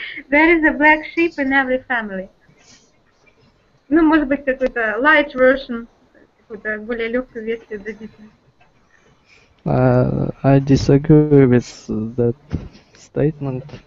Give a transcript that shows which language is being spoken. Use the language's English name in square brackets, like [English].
[English] There is a black sheep in every family. [Russian] Ну, может быть, какой-то [English] light version, [Russian] какую-то более легкую версию дадите. [English] I disagree with that statement.